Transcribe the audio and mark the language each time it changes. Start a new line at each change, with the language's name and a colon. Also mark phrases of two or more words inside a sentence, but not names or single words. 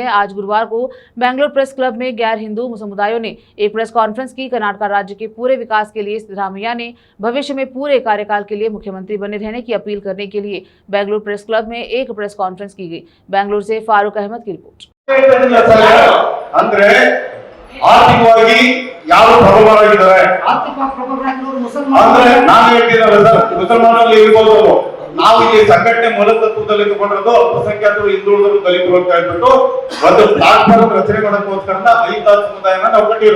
Hindi: आज गुरुवार को बेंगलुरु प्रेस क्लब में गैर हिंदू समुदायों ने एक प्रेस कॉन्फ्रेंस की। कर्नाटक राज्य के पूरे विकास के लिए सिद्धरामैया ने भविष्य में पूरे कार्यकाल के लिए मुख्यमंत्री बने रहने की अपील करने के लिए बेंगलुरु प्रेस क्लब में एक प्रेस कॉन्फ्रेंस की गई। बेंगलुरु से फारूक अहमद की रिपोर्ट।
Kannada: ಆರ್ಥಿಕವಾಗಿ ಯಾರು ಪ್ರಬಲರಾಗಿದ್ದಾರೆ ಅಂದ್ರೆ ನಾನು ಹೇಳ್ತೀನಲ್ಲ ಸರ್, ಮುಸಲ್ಮಾನರಲ್ಲಿ ಇರ್ಬೋದು. ನಾವು ಇಲ್ಲಿ ಸಂಘಟನೆ ಮೂಲತತ್ವದಲ್ಲಿ ತಗೊಂಡಿರೋದು ಅಲ್ಪಸಂಖ್ಯಾತರು, ಹಿಂದುಳಿದರು, ದಲಿತರು ಅಂತ ಹೇಳ್ಬಿಟ್ಟು ಒಂದು ಪ್ಲಾಟ್ಫಾರ್ಮ್ ರಚನೆ ಮಾಡೋದಕ್ಕೋಸ್ಕರ ಅಹಿಂದ ಸಮುದಾಯನ ನಾವು ಕಟ್ಟಿರೋದು.